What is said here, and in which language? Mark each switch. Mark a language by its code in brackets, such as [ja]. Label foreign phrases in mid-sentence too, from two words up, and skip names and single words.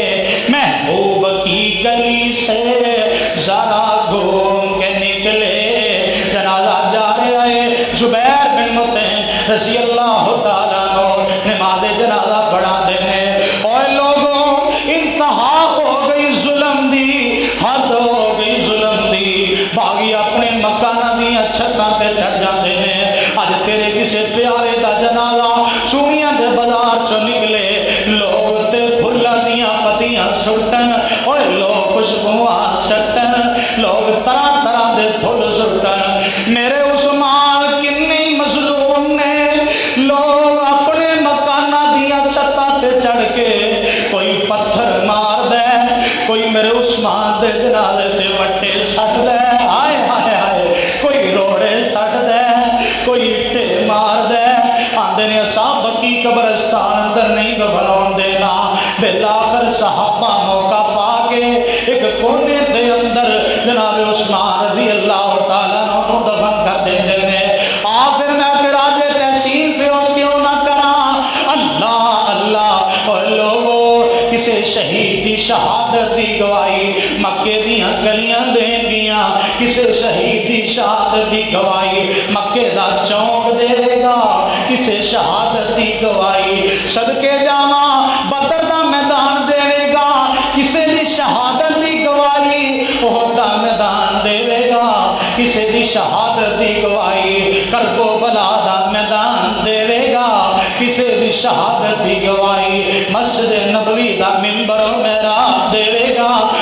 [ur] محبوب کی گلی سے ذرا گھوم کے نکلے جنازہ جا رہا ہے [pa] زبیر بن مطعم رضی اللہ تعالیٰ عنہ نماز جنازہ پڑھا دینے اور لوگوں انتہا ہو گئی ظلم دی حد ہو گئی ظلم دی باغی اپنے مکانہ دیا چھتاں تے چڑھ جاندے نے اج تیرے کسے پیارے دا جنازہ چونیاں دے بازار چوں نکلے لوگ تے پھلاں دیاں پتیاں سٹن اور لوگ خوشبواں سٹن لوگ طرح طرح دے پھل سٹن میرے عثمان کتنی مظلوم نے لوگ اپنے مکانہ دیا چھتاں تے چڑھ کے کوئی پتھر مار دے کوئی میرے عثمان دے جنازے تے وٹے سٹ دے ہائے ہائے ہائے کوئی روڑے سٹ دے کوئی اٹے مار دے آندے نے صاحب کی قبرستان اندر نہیں دفناون دینا بالآخر صحابہ موقع پا کے ایک کونے دے اندر جناب عثمان رضی اللہ تعالیٰ عنہ دفن کر دیندے نے پھر میں خراج تحسین پیش کیوں نہ کراں اللہ اللہ اور لوگوں کسے شہید دی شہادت دی گواہی مکے دیاں گلیاں دیں گیاں کسے شہید دی شہادت دی گواہی مکے دا چونک دے گا کسے شہادت دی گواہی صدقے جاواں بدر دا میدان دے گا کسے دی شہادت دی گواہی احد دا میدان دے گا کسے دی شہادت دی گواہی کربلا دا میدان دے گا کسے دی شہادت دی گواہی مسجد نبوی دا منبر و محراب دے گا